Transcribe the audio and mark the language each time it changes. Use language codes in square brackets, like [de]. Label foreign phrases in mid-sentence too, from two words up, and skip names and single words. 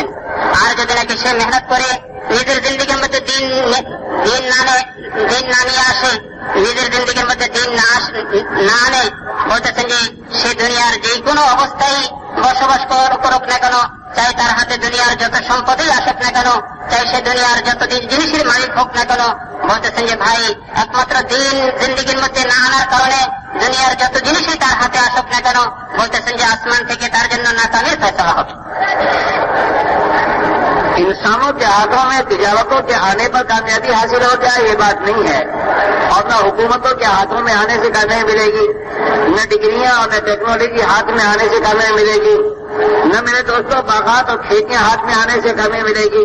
[bn] আর যদি নাকি সে মেহনত করে নিজের জিন্দেগির মধ্যে দিন না নিয়ে আসে, নিজের জিন্দেগির মধ্যে দিন না আনে, বলতেছেন যে সে দুনিয়ার যে কোনো অবস্থায় বসবাস করুক না কেন, চাই তার হাতে দুনিয়ার যত সম্পদই আসুক না কেন, চাই সে দুনিয়ার যত জিনিসের মালিক হোক না কেন, বলতেছেন যে ভাই একমাত্র দিন জিন্দেগির মধ্যে না আনার কারণে দুনিয়ার যত জিনিসই তার হাতে আসুক না কেন, বলতেছেন যে আসমান থেকে তার জন্য নাকামির ফয়সালা হবে. [ur] انسانوں کے ہاتھوں میں تجارتوں کے آنے پر کامیابی حاصل ہو جائے یہ بات نہیں ہے، اور نہ حکومتوں کے ہاتھوں میں آنے سے کامیابی ملے گی، نہ ڈگریاں اور نہ ٹیکنالوجی ہاتھ میں آنے سے کامیابی ملے گی، نہ میرے دوستوں باغات اور کھیتیاں ہاتھ میں آنے سے کامیابی ملے گی.